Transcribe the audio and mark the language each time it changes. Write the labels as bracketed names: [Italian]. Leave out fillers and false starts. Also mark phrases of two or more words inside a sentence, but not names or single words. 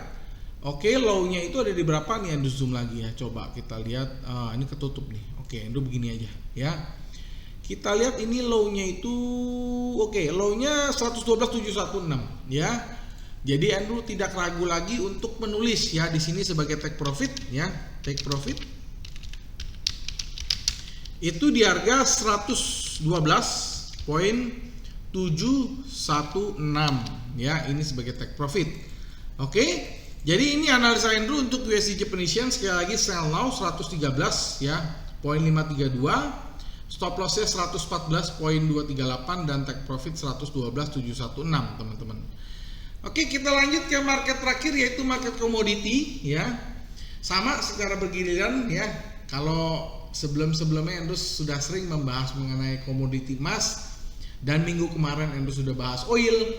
[Indonesian] Oke, low-nya itu ada di berapa nih? Andrew zoom lagi ya. Coba kita lihat. Ini ketutup nih. Oke, Andrew begini aja ya. Kita lihat ini low-nya itu low-nya 112.716 ya. Jadi Andrew tidak ragu lagi untuk menulis ya di sini sebagai [English] take profit [Indonesian] ya. [English] Take profit [Indonesian] itu di harga 112.716 ya, ini sebagai [English] take profit. [Indonesian] Oke. Jadi ini analisa Andrew untuk USD Japanese Yen, sekali lagi [English] sell now [Indonesian] 113 ya. 0.532, [English] stop lossnya [Indonesian] 114.238 dan [English] take profit [Indonesian] 112.716 teman-teman. Oke, kita lanjut ke market terakhir yaitu market komoditi ya. Sama secara bergiliran ya. Kalau sebelumnya Andrew sudah sering membahas mengenai komoditi emas dan minggu kemarin Andrew sudah bahas oil.